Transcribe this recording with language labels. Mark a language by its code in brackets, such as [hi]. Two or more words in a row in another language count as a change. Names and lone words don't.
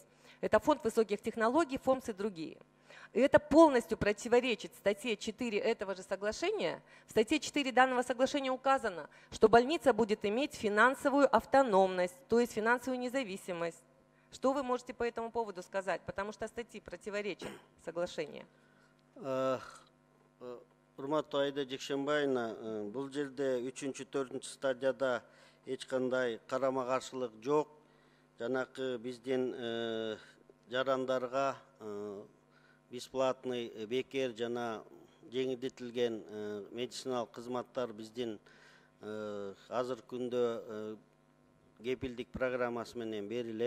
[ru] Это фонд высоких технологий, ФОМС и другие. И это полностью противоречит статье 4 этого же соглашения. В статье 4 данного соглашения указано, что больница будет иметь финансовую автономность, то есть финансовую независимость. Что вы можете по этому поводу сказать? Потому что статьи противоречат соглашению. [ky] Урматтуу Айда Жекшенбаевна, бул жерде 3-4 стадияда эч кандай карама-каршылык жок. Жанакы биздин жарандарга бесплатный бекер жана жеңилдетилген медициналык кызматтар биздин азыр күндө кепилдик программасы менен берилет.